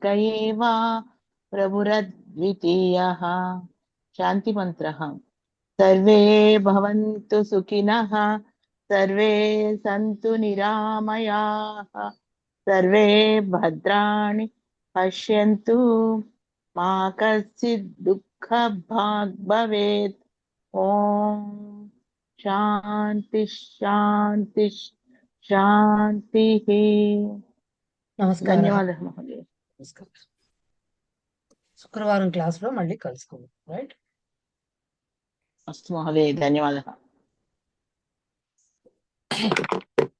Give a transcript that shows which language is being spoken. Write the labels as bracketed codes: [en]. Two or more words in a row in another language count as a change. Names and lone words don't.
[sa] एव प्रभुरद्वितीयः शान्ति मंत्रः सर्वे भवन्तु सुखिनः सर्वे सन्तु निरामयाः सर्वे भद्राणि पश्यन्तु मा कश्चित् दुःखभाग् भवेत् ॐ शान्ति शान्ति शान्तिः [te] నమస్కారం. ధన్యవాదాలు మహోదయ. నమస్కారం. శుక్రవారం క్లాస్ లో మళ్ళీ కలుసుకుందాం. రైట్? అస్తు మహోదయ, ధన్యవాదాలు.